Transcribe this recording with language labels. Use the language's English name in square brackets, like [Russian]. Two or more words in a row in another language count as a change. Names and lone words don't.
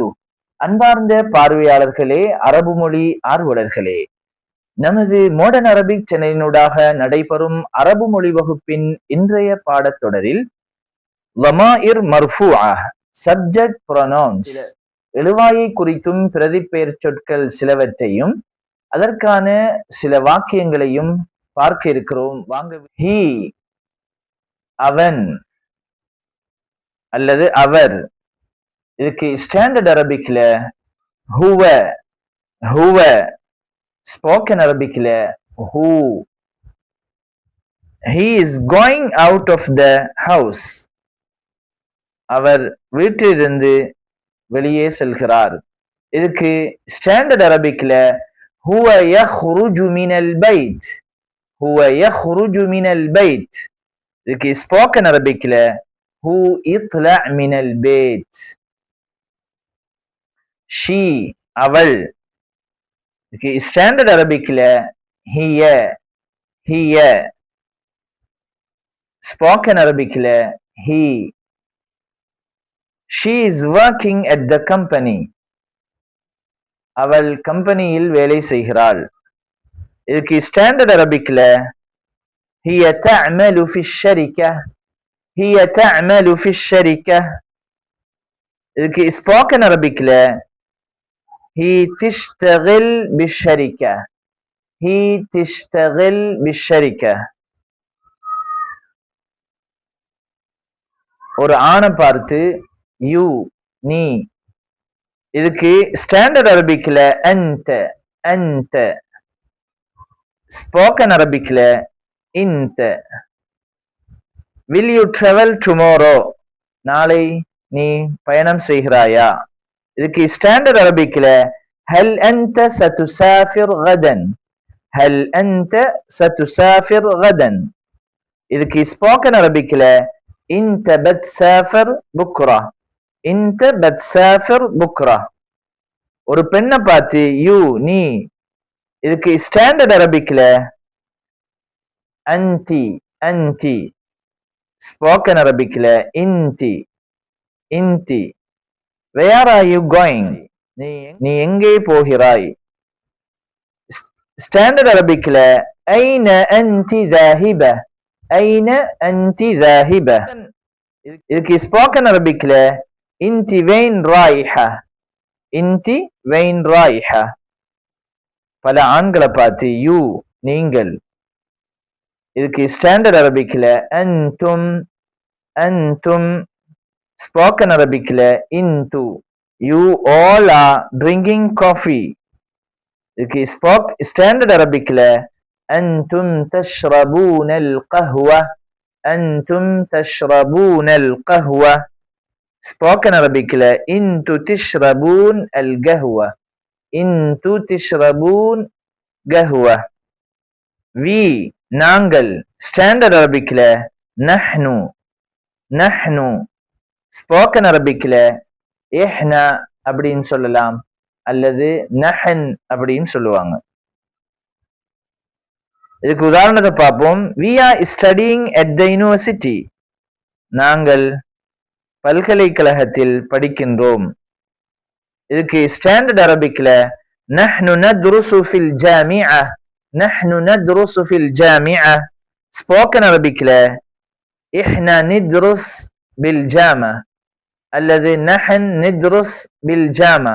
[Tamil] அன்பார்ந்த பார்வையாளர்களே, அரபு மொழி ஆர்வலர்களே, நமது மாடர்ன் அரபிக் சேனலினூடாக நடைபெறும் அரபு மொழி வகுப்பின் இன்றைய பாடத்தொடரில் [Arabic] ضمائر مرفوعة, [English] subject pronouns, [Tamil] எழுவாயை குறிக்கும் பிரதிப்பெயர் சொற்கள் சிலவற்றையும் அதற்கான சில வாக்கியங்களையும் பார்க்க இருக்கிறோம். வாங்க. ஹி, அவன் அல்லது அவர். [English] இதுக்கு standard Arabicல [Arabic] هو، هو. [English] spoken Arabicல ஹூ. He is going out of the house. [Tamil] அவர் வீட்டிலிருந்து வெளியே செல்கிறார். [Arabic] இதுக்கு [English] standard Arabicல [Arabic] هو يخرج من البيت، هو يخرج من البيت. இதுக்கு [English] spoken Arabicல [Arabic] هو اطلع من البيت. [English] ஷீ, [Tamil] அவள். இதுக்கு [English] standard Arabicல [Arabic] هي، هي. [English] spoken Arabicல ஹி. She is working at the company. [Tamil] அவள் கம்பெனியில் வேலை செய்கிறாள். [Arabic] இதுக்கு [English] standard Arabicல [Arabic] هي تعمل في الشركة، هي تعمل في الشركة. இதுக்கு [English] spoken Arabicல [Arabic] هي تشتغل بالشركة، هي تشتغل بالشركة. [Tamil] ஒரு ஆணை பார்த்து யூ, நீ. [English] இதுக்கு standard Arabicல [Arabic] أنت، أنت. [English] spoken Arabicல இன்த. Will you travel tomorrow? [Tamil] நாளை நீ பயணம் செய்கிறாயா? [Arabic] இதுக்கு [English] standard Arabicல [Arabic] هل أنت ستسافر غدا، هل أنت ستسافر غدا. இதுக்கு [English] spoken Arabicல [Arabic] انت بتسافر بكره، انت بتسافر بكره. [Tamil] ஒரு பெண்ணை பார்த்து யூ, நீ. [English] இதுக்கு standard Arabicல [Arabic] أنتِ، أنتِ. [English] spoken Arabicல [Arabic] إنتي، إنتي. [English] Where are you going? [Tamil] நீ எங்கே போகிறாய்? [English] standard Arabicல [Arabic] أين أنتِ ذاهبة، أين أنتِ ذاهبة. இதுக்கு [English] spoken Arabicல [Arabic] إنتي وين رايحة، إنتي وين رايحة. [Tamil] பல ஆண்களை பார்த்து யூ, நீங்கள். [English] இதுக்கு standard Arabicல [Arabic] أنتم، أنتم. [English] spoken Arabicல இன்து. You all are drinking coffee. [Arabic] இதுக்கு [English] standard Arabicல [Arabic] أنتم تشربون القهوة، أنتم تشربون القهوة. [English] spoken Arabic [Arabic] ல انتو تشربون القهوة، انتو تشربون قهوة. [English] we, நாங்கள். standard Arabic ல [Arabic] نحن، نحن. [English] spoken Arabic [Tamil] ல إحنا அப்படின்னு சொல்லலாம் அல்லது நஹன் அப்படின்னு சொல்லுவாங்க. இதுக்கு உதாரணத்தை பார்ப்போம். [English] we are studying at the university. [Tamil] நாங்கள் பல்கலைக்கழகத்தில் படிக்கின்றோம். [Arabic] இதுக்கு [English] standard Arabicல [Arabic] نحن ندرس في الجامعة، نحن ندرس في الجامعة. [English] spoken Arabicல [Arabic] إحنا ندرس بالجامعة அல்லது نحن ندرس بالجامعة.